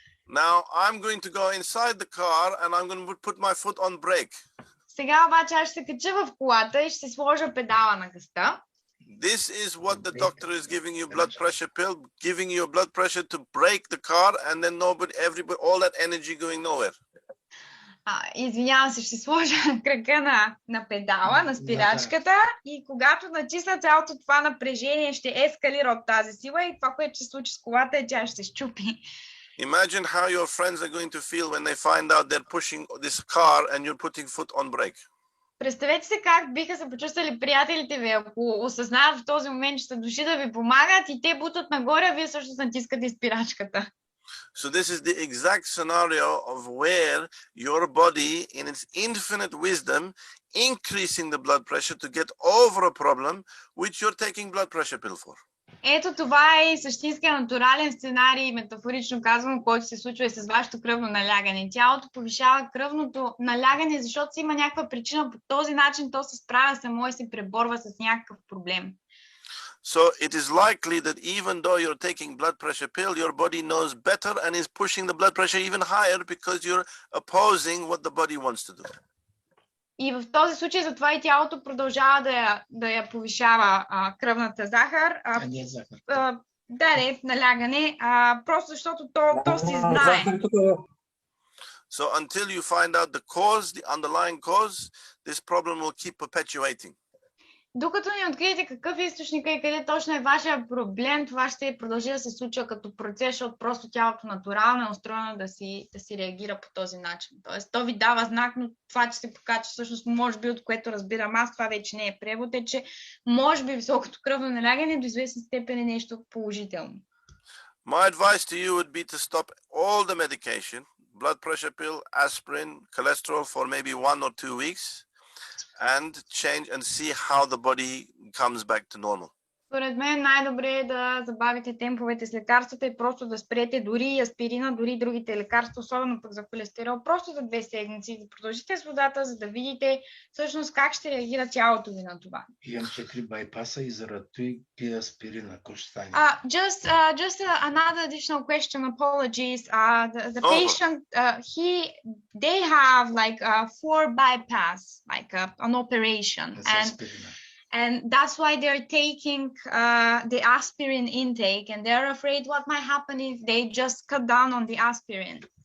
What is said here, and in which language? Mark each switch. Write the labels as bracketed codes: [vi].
[en] Now I'm going to go inside the car and I'm going to put my foot on brake. [bg] Сега обаче аз ще се кача в колата и ще сложа педала на газта. [en] This is what the doctor is giving you, blood pressure pill, giving you a blood pressure to brake the car, and then everybody, all that energy going nowhere. [bg] Извинявам се, ще сложа крака на педала, на спирачката и когато натисна цялото това напрежение, ще ескалира от тази сила и това, което ще случи с колата е, тя ще щупи. [en] Imagine how your friends are going to feel when they find out they're pushing this car and you're putting foot on brake. [bg] Представете се как биха се почувствали приятелите ви, ако осъзнаят в този момент, че са дошли да ви помагат и те бутат нагоре, а вие също натискате спирачката. [en] So this is the exact scenario of where your body, in its infinite wisdom, increasing the blood pressure to get over a problem which you're taking blood pressure pill for. [bg] Ето това е същинския натурален сценарий, метафорично казвам, който се случва и с вашето кръвно налягане. Тялото повишава кръвното налягане, защото си има някаква причина. По този начин то се справя само и се преборва с някакъв проблем. [en] So it is likely that even though you're taking blood pressure pill, your body knows better and is pushing the blood pressure even higher because you're opposing what the body wants to do. [bg] И в този случай затова и тялото продължава да я повишава кръвната захар. Не захар. Да, налягане, просто защото то си знае. [en] So until you find out the cause, the underlying cause, this problem will keep perpetuating. [bg] Докато не откриете какъв е източника и къде точно е вашия проблем, това ще продължи да се случва като процес, защото просто тялото натурално е устроено да си реагира по този начин. Тоест, то ви дава знак, но това, че се покачва, всъщност, може би, от което разбирам аз, това вече не е превод, е, че може би високото кръвно налягане до известна степен е нещо положително. [en] My advice to you would be to stop all the medication, blood pressure pill, aspirin, cholesterol for maybe 1 or 2 weeks. And change and see how the body comes back to normal. [bg] Според мен най-добре е да забавите темповете с лекарствата и просто да спрете дори аспирина, дори другите лекарства, особено пък за холестерол, просто за 2 седмици, да продължите с водата, за да видите всъщност как ще реагира тялото ви на това. Имам 4 байпаса и заради пия аспирина, ако ще стане. [en] Just another additional question, apologies. The patient, they have like 4 bypass, like an operation. And that's why they're taking the aspirin intake, and they're afraid what might happen if they just cut down on the aspirin.